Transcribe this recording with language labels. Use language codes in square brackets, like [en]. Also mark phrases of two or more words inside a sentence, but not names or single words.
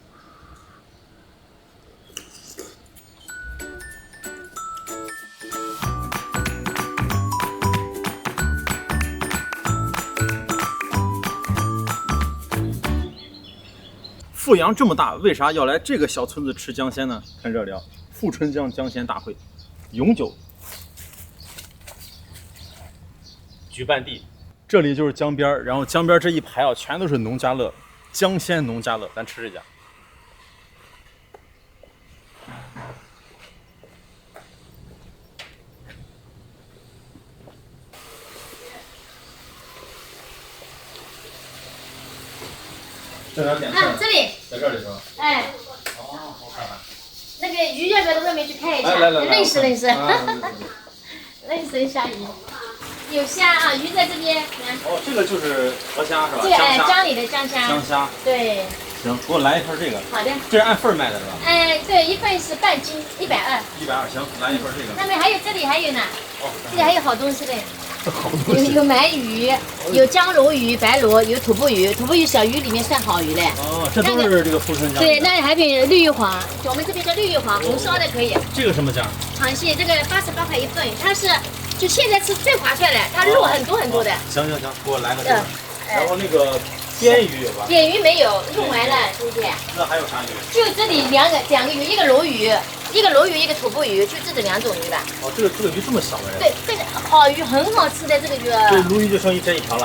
[zh] 阜陽這麼大，為啥要來這個小村子吃江鮮呢？看這裡啊，富春江江鮮大會，永久舉辦地。這裡就是江邊，然後江邊這一排啊，全都是農家樂，江鮮農家樂，咱吃這家。在哪點菜？这里，在這裡是吧？哎。哦，好看看。那個魚要不要到外面去看一下？來，認識。認識一下魚。有蝦啊，魚在這邊。哦，這個就是河蝦是吧？這個江裡的江蝦。江蝦。對。行，給我來一份這個。好的。這是按份賣的是吧？對，一份是半斤，120。 120，行，來一份這個。上面還有，這裡還有呢。哦。這裡還有好東西嘞。好東西。有鰻魚，有江螺魚、白螺，有土捕魚。土捕魚小魚裡面算好魚嘞。哦，這都是這個富春江。對，那裡還有綠玉黃，我們這邊叫綠玉黃，紅燒的可以。這個什麼價？長蟹，這個88塊一份，它是。就現在吃最划算了，它肉很多很多的。行，給我來個這個。然後那個鯿魚有吧？鯿魚沒有，用完了，兄弟。那還有啥魚？就這裡兩個魚，一個鱸魚，一個土捕魚，就這兩種魚吧。哦，這個魚這麼小的？對，這個好魚很好吃的這個魚。這鱸魚就剩這一條了。